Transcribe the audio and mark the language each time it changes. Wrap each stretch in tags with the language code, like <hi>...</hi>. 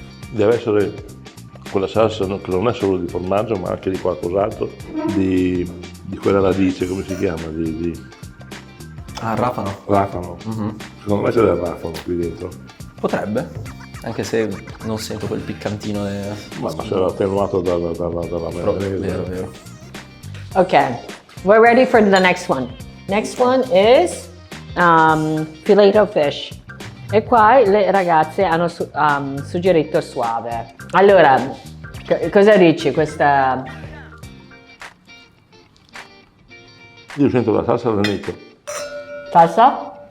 <it>Deve essere quella salsa che non è solo di formaggio ma anche di qualcos'altro, di quella radice, come si chiama? Ah, rafano. Rafano. Secondo me c'è del rafano qui dentro. Potrebbe, anche se non sento quel piccantino. Ma sarà attenuato dalla maionese. Vero.</it> <en>Ok, we're ready for the next one. Next one is filet fish.</en> <it>E qua le ragazze hanno suggerito suave. Allora, cosa dici questa? Io sento la salsa all'aneto. Salsa?</it>